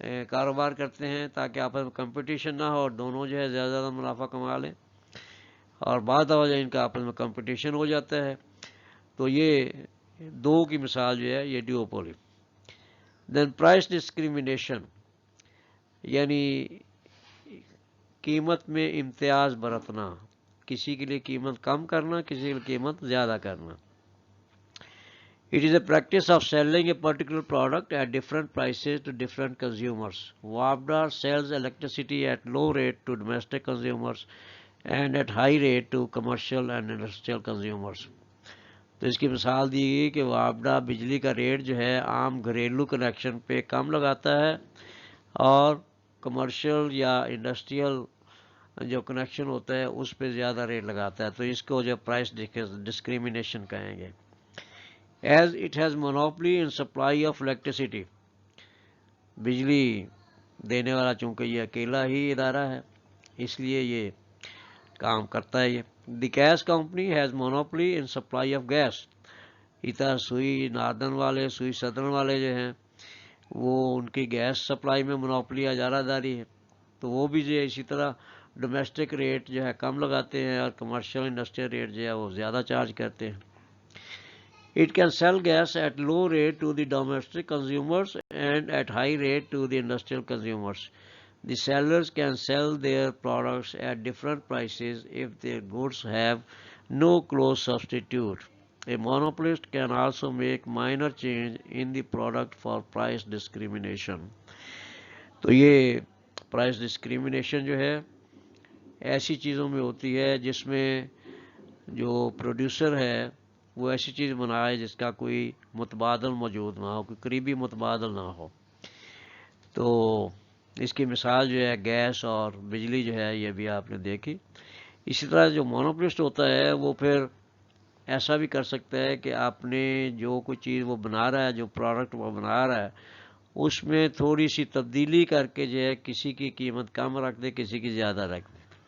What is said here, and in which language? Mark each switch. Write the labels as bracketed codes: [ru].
[ur] کاروبار کرتے ہیں تاکہ آپس میں کمپٹیشن نہ ہو اور دونوں جو ہے زیادہ زیادہ منافع کما لیں، اور بعض دفعہ ان کا آپس میں کمپٹیشن ہو جاتا ہے۔ تو یہ دو کی مثال جو ہے یہ ڈیوپولی۔ [en] then price discrimination, [ur] یعنی قیمت میں امتیاز برتنا، کسی کے لیے قیمت کم کرنا، کسی کے لیے قیمت زیادہ کرنا۔ [en] It is a practice of selling a particular product at different prices to different consumers. WAPDA sells electricity at low rate to domestic consumers and at high rate to commercial and industrial consumers. [ur] تو اس کی مثال دی گئی کہ وابڈا بجلی کا rate جو ہے عام گھریلو کنیکشن پہ کم لگاتا ہے اور کمرشل یا انڈسٹریل جو کنیکشن ہوتا ہے اس پہ زیادہ ریٹ لگاتا ہے، تو اس کو جو پرائس ڈسکریمنیشن کہیں گے۔ [en] As it has monopoly in supply of electricity، [ur] بجلی دینے والا چونکہ یہ اکیلا ہی ادارہ ہے اس لیے یہ کام کرتا ہے۔ یہ [en] the gas company has monopoly in supply of gas, [ur] ادھر سوئی ناردن والے، سوئی سدرن والے جو ہیں وہ ان کی گیس سپلائی میں مونوپلی اجارہ داری ہے، تو وہ بھی جو ہے اسی طرح ڈومیسٹک ریٹ جو ہے کم لگاتے ہیں اور کمرشل انڈسٹریل ریٹ جو ہے وہ زیادہ چارج کرتے ہیں۔ [en] It can sell gas at low rate to the domestic consumers and at high rate to the industrial consumers. The sellers can sell their products at different prices if their goods have no close substitute. A monopolist can also make minor change in the product for price discrimination. [ur] تو یہ price discrimination جو ہے ایسی چیزوں میں ہوتی ہے جس میں جو پروڈیوسر ہے وہ ایسی چیز بنائے جس کا کوئی متبادل موجود نہ ہو، کوئی قریبی متبادل نہ ہو۔ تو اس کی مثال جو ہے گیس اور بجلی جو ہے یہ بھی آپ نے دیکھی۔ اسی طرح جو مونوپولسٹ ہوتا ہے وہ پھر ایسا بھی کر سکتا ہے کہ آپ نے جو کوئی چیز وہ بنا رہا ہے، جو پروڈکٹ وہ بنا رہا ہے اس میں تھوڑی سی تبدیلی کر کے جو ہے کسی کی قیمت کم رکھ دے، کسی کی زیادہ رکھ دے۔